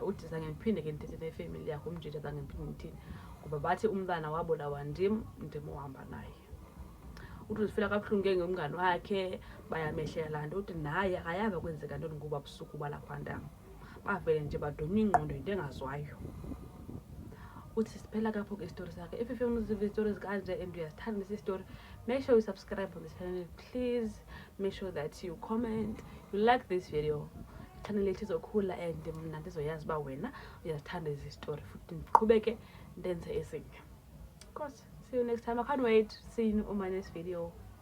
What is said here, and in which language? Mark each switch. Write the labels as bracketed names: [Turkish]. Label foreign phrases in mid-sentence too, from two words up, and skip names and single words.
[Xhosa] Uthi zange ndiphinde ke ndithethe nefamily yakho umjida zange ndiphinde ndithini ngoba bathi umntana wabulawa ndim ohamba naye. Uthi uzifela kabuhlungu ke ngomngane wakhe bayamehlela laa nto. Uthi naye akayava kwenzeka ntoni ngoba busuku bala quantum bavele nje badonye ingqondo yinto engazwayo. Uthi siphela kapho ke isitori sakhe. [English] If [Xhosa] ufuna uziva izitori zikanje [English] and [Xhosa] uyazithanda esi [English] story, make sure you subscribe on this channel, please. Make sure that you comment, you like this video. [Xhosa] Channel yethu izokhula and mna ndizoyazi uba wena uyazithanda ezi story futhi ndiqhubeke ndenze ezinye. [English] Of course, see you next time. I can't wait to see you on my next video.